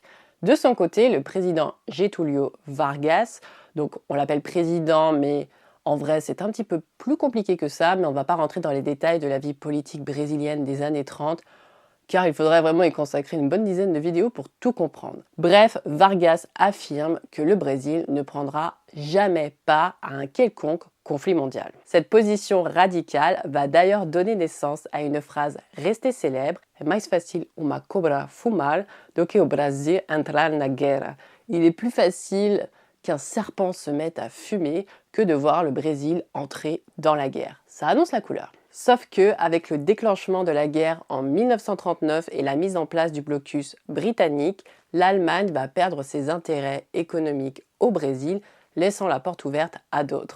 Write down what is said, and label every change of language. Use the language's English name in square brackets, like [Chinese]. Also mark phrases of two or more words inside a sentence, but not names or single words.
[French] De son côté, le président Getúlio Vargas, donc on l'appelle président, mais en vrai c'est un petit peu plus compliqué que ça, mais on ne va pas rentrer dans les détails de la vie politique brésilienne des années 30, car il faudrait vraiment y consacrer une bonne dizaine de vidéos pour tout comprendre. Bref, Vargas affirme que le Brésil ne prendra jamais part à un quelconque conflit mondial. Cette position radicale va d'ailleurs donner naissance à une phrase restée célèbre: « [Portuguese] É mais fácil uma cobra fumar do que o Brasil entrar na guerra ». [French] Il est plus facile qu'un serpent se mette à fumer que de voir le Brésil entrer dans la guerre. Ça annonce la couleur. Sauf que, avec le déclenchement de la guerre en 1939 et la mise en place du blocus britannique, l'Allemagne va perdre ses intérêts économiques au Brésil, laissant la porte ouverte à d'autres.